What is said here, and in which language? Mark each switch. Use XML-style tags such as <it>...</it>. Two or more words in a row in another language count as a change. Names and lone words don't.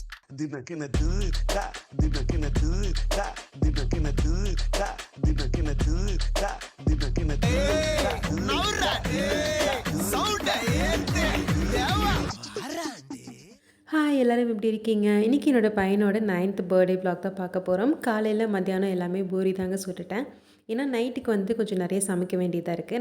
<ta>dinakina da dinakina da dinakina da dinakina da dinakina ஹாய் எல்லோரும் எப்படி இருக்கீங்க? இன்றைக்கி என்னோடய பையனோட 9th</ta> <en>birthday vlog</en> <ta>தான் பார்க்க போகிறோம். காலையில் மத்தியானம் எல்லாமே பூரி தாங்க சுட்டுட்டேன். ஏன்னா நைட்டுக்கு வந்து கொஞ்சம் நிறைய சமைக்க வேண்டியதாக இருக்குது.</ta>